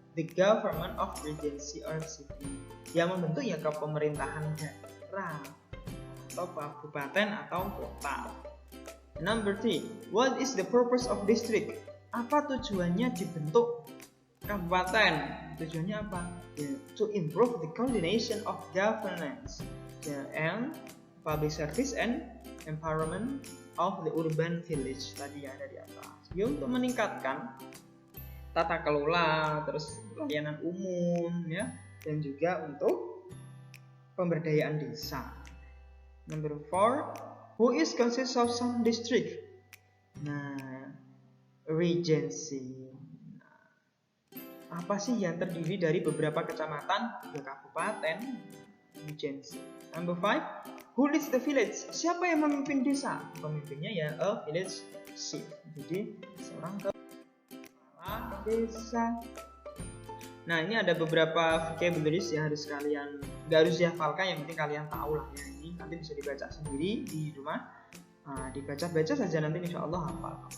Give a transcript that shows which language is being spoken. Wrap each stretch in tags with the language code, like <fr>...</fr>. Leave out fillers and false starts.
<en>The government of regency or city.</en> <id>Yang membentuk ya kepemerintahan daerah atau kabupaten atau kota.</id> <en>Number 3, what is the purpose of district?</en> <id>Apa tujuannya dibentuk kabupaten? Tujuannya apa?</id> <en>To improve the coordination of governance and public service and empowerment of the urban village.</en> <id>Tadi yang ada di atas. Ya, untuk meningkatkan tata kelola, terus pelayanan umum, ya, dan juga untuk pemberdayaan desa.</id> <en>Number 4, who is consists of some district? Nah, regency.</en> <id>Apa sih yang terdiri dari beberapa kecamatan, kabupaten?</id> <en>Regency. Number 5, who leads the village?</en> <id>Siapa yang memimpin desa? Pemimpinnya ya</id> <en>a village chief.</en> <id>Jadi seorang kepala desa. Nah, ini ada beberapa vocabularies yang harus kalian, gak harus dihafalkan, yang penting kalian tahu lah ya. Ini nanti bisa dibaca sendiri di rumah, dibaca-baca saja, nanti insya Allah hafal.</id>